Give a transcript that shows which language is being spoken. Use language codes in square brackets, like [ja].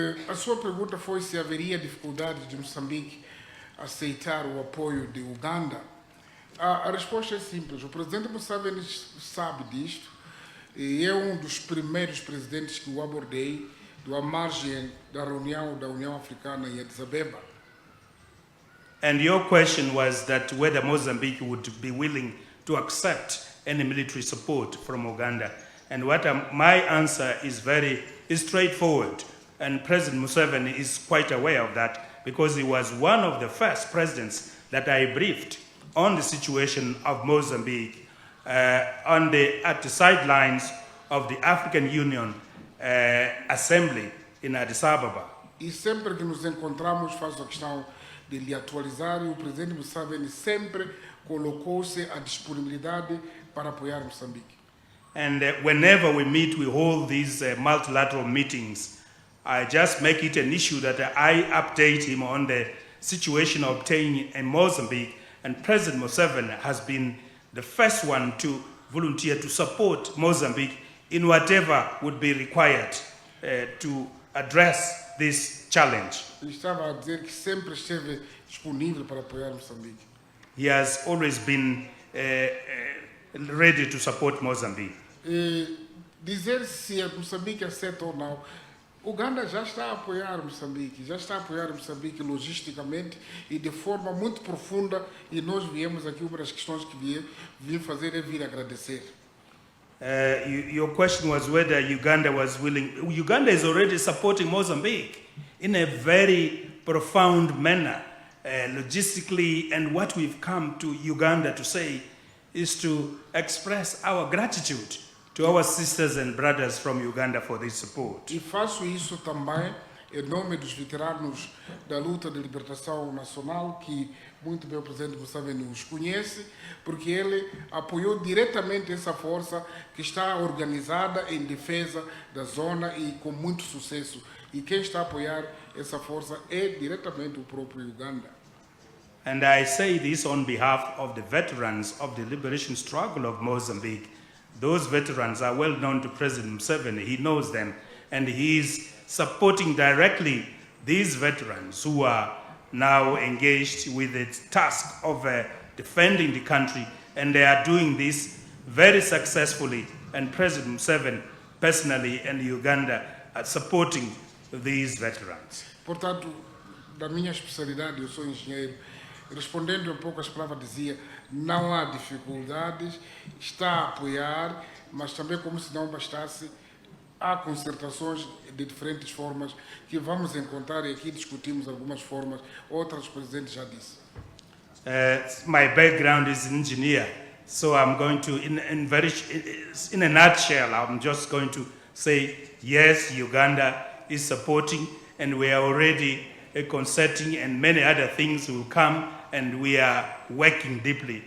[pt] A sua pergunta foi se haveria dificuldades de Moçambique aceitar o apoio de Uganda. A resposta é simples. O presidente Museveni sabe disto e é um dos primeiros presidentes que o abordei à margem da reunião da União Africana em Addis Abeba. [en] And your question was that whether Mozambique would be willing to accept any military support from Uganda. And my answer is very straightforward. And President Museveni is quite aware of that because he was one of the first presidents that I briefed on the situation of Mozambique at the sidelines of the African Union Assembly in Addis Ababa. [pt] E sempre que nos encontramos, faço a questão de lhe atualizar, e o presidente Museveni sempre colocou-se à disponibilidade para apoiar Moçambique. [en] And whenever we meet, we hold these multilateral meetings. I just make it an issue that I update him on the situation obtained in Mozambique, and President Museveni has been the first one to volunteer to support Mozambique in whatever would be required to address this challenge. [pt] Ele estava a dizer que sempre esteve disponível para apoiar Moçambique. [en] He has always been ready to support Mozambique. [pt] Dizer se Moçambique aceita ou não, Uganda já está a apoiar Moçambique, logisticamente e de forma muito profunda, e nós viemos aqui, uma das questões que vim fazer é vir agradecer. [en] Your question was whether Uganda was willing. Uganda is already supporting Mozambique in a very profound manner, logistically, and what we've come to Uganda to say is to express our gratitude to our sisters and brothers from Uganda for this support. [pt] E faço isso também em nome dos veteranos da luta de libertação nacional, que muito bem o presidente Museveni os conhece, porque ele apoiou diretamente essa força que está organizada em defesa da zona e com muito sucesso. E quem está a apoiar essa força é diretamente o próprio Uganda. [en] And I say this on behalf of the veterans of the liberation struggle of Mozambique. Those veterans are well known to President Museveni. He knows them, and he is supporting directly these veterans who are now engaged with the task of defending the country, and they are doing this very successfully, and President Museveni personally and Uganda are supporting these veterans. [pt] Portanto, da minha especialidade, eu sou engenheiro, respondendo um pouco às palavras, dizia, não há dificuldades, está a apoiar, mas também, como se não bastasse, há concertações de diferentes formas que vamos encontrar, e aqui discutimos algumas formas, outras o presidente já disse. [en] My background is an engineer, so I'm going to, in a nutshell, I'm just going to say, yes, Uganda is supporting, and we are already concerting, and many other things will come, and we are working deeply.